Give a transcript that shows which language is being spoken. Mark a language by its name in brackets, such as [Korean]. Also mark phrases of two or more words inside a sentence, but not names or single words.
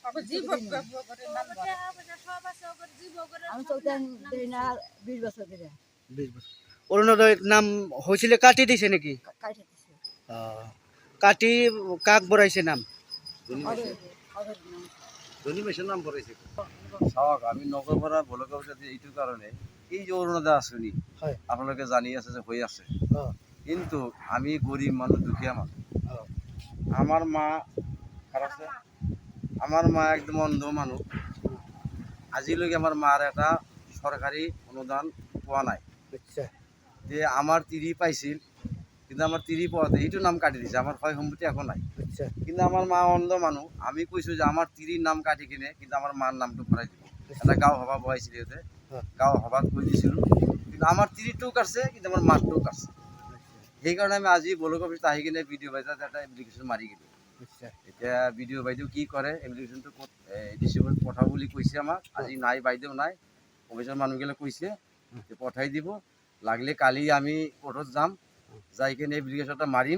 [Assamese] অৰুণোদয় নাম হৈছিলে, কাটি দিছে নেকি? কাটি কাক বঢ়াইছে নাম? চাওক, আমি নগৰ পৰা [English] block office [Assamese] এইটো কাৰণে এই যে অৰুণোদয় আঁচনি আপোনালোকে জানি আছে যে হৈ আছে, কিন্তু আমি গরিব মানুষ, দুখীয়া মানুষ। আমার মা আছে, আমার মা একদম অন্ধ মানুষ। আজিলৈকে আমার মার একটা সরকারি অনুদান পোৱা নাই। যে আমার ৩০ পাইছিল, কিন্তু আমার ৩০ পাওয়াতে এইটো নাম কাটি দিছে। আমার হয় সম্পত্তি এখন নাই, কিন্তু আমার মা অন্ধ মানুষ। আমি কৈছোঁ যে আমার ৩০ নাম কাটি কিনে কিন্তু আমার মার নামটো ভৰাই দিব। এটা গাঁও সভা বহাইছিল, সিহঁতে গাঁও সভাত কৈ দিছিলোঁ, কিন্তু আমার ৩০টোও কাটছে, কিন্তু আমার মাৰটোও কাটছে। সেইকাৰণে আমি আজি [English] block office [Assamese] আহি কিনে বিডিঅ বাইদেউত এটা এপ্লিকেশ্যন মাৰি গ'লোঁ। এতিয়া বিডিঅ বাইদেউ কি কৰে, এপ্লিকেশ্যনটো ডিচিবত পঠাব বুলি কৈছে আমাক। আজি নাই, বাইদেউ নাই, অফিচৰ মানুহগিলা কৈছে যে পঠাই দিব। লাগিলে কালি আমি কোৰ্টত যাম, যাই কিনে এপ্লিকেশ্যনটা মাৰিম।